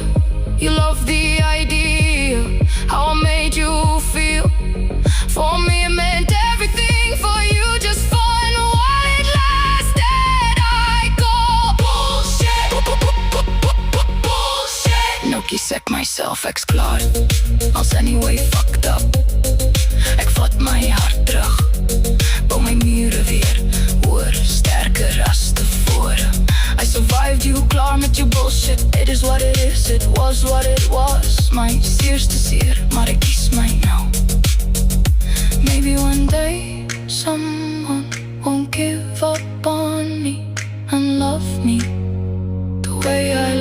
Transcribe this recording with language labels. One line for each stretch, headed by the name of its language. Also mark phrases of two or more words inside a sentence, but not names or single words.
English: You love the idea, how I made you feel. For me it meant everything, for you just fun while it lasted. I call bullshit. Bullshit.
Afrikaans: No kies ek myself, ek's klaar.
English: Als anyway fucked up.
Afrikaans: Ek vat my hart terug, bou my mure weer, hoor sterker as tevore.
English: I survived you,
Afrikaans: klaar met jou bullshit.
English: It is what it is, it was what it was.
Afrikaans: My seerste seer, maar ek kies my nou.
English: Maybe one day someone won't give up on me and love me the way